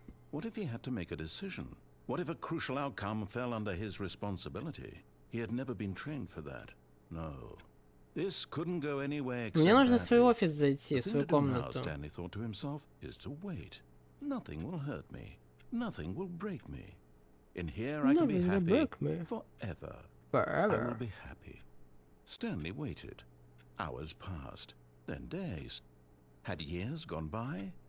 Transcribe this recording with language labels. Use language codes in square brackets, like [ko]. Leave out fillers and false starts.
[en] What if he had to make a decision? What if a crucial outcome fell under his responsibility? He had never been trained for that. No. This couldn't go anywhere except [ru] Мне нужно в свой офис зайти, в свою комнату. [en] Stanley thought to himself is to wait. Nothing will hurt me. Nothing will break me. In here I can be happy forever. I will be happy. Stanley waited. Hours passed, then days. Had years gone by?